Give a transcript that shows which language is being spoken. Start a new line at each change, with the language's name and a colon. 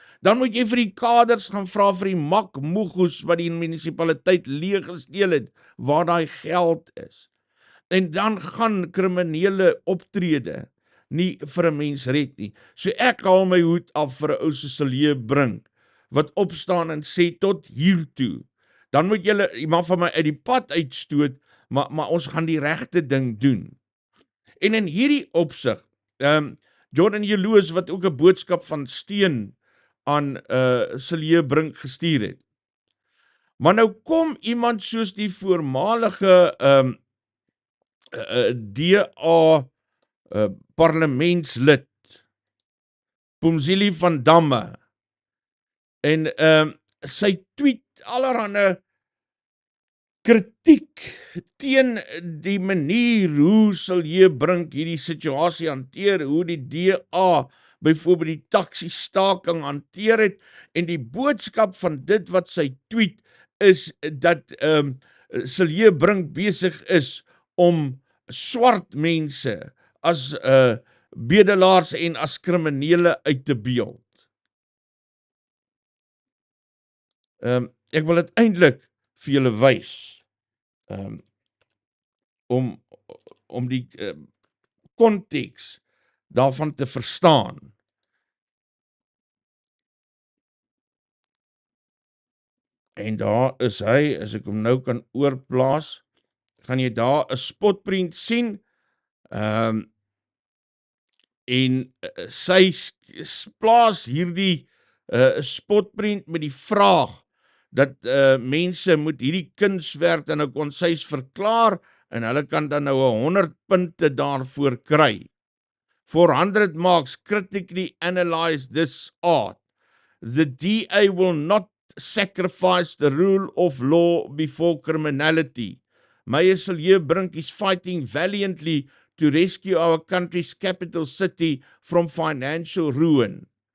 Afrikaans: Dan moet jy vir die kaders gaan vra vir die makmoegoes wat die munisipaliteit leeg gesteel het, waar daai geld is. En dan gaan kriminele optrede nie vir 'n mens red nie. So ek haal my hoed af vir 'n ou soos Brink, wat opstaan en sê tot hiertoe. Dan moet julle iemand van my uit die pad uitstoot, maar ons gaan die regte ding doen. En in hierdie opsig, Jordan Lewis wat ook 'n boodskap van steun aan Brink gestuur het. Maar nou kom iemand soos die voormalige DA parlementslid Pumzile van Damme en sy tweet allerhande kritiek teen die manier hoe Brink hierdie situasie hanteer, hoe die DA byvoorbeeld die taxi staking hanteer het, en die boodskap van dit wat sy tweet is dat Brink besig is om swart mense as bedelaars en as kriminele uit te beeld. Ek wil dit eintlik vir julle wys, om die konteks daarvan te verstaan. En daar is hy, as ek hom nou kan oorplaas, gaan jy daar 'n spotprent sien, en sy plaas hierdie spotprent met die vraag, dat mense moet hierdie kunswerk dan nou konsuis verklaar, en hulle kan dan nou 100 punte daarvoor kry.
English: 400 marks critically analyze this art. The DA will not sacrifice the rule of law before criminality. Meyer Silje is fighting valiantly to rescue our country's capital city from financial ruin.